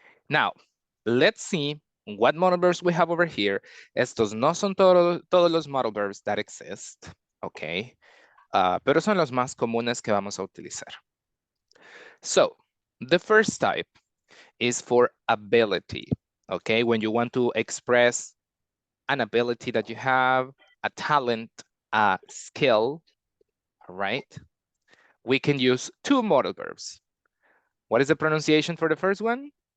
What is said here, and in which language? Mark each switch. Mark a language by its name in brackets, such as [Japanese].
[English] Now, let's see what modal verbs we have over here. [Spanish] Estos no son todos los modal verbs [English] that exist. Okay. [Spanish] Pero son los más comunes que vamos a utilizar. [English] So, the first type is for ability. Okay, when you want to express an ability that you have, a talent, a skill, all right? We can use two modal verbs. What is the pronunciation for the first one?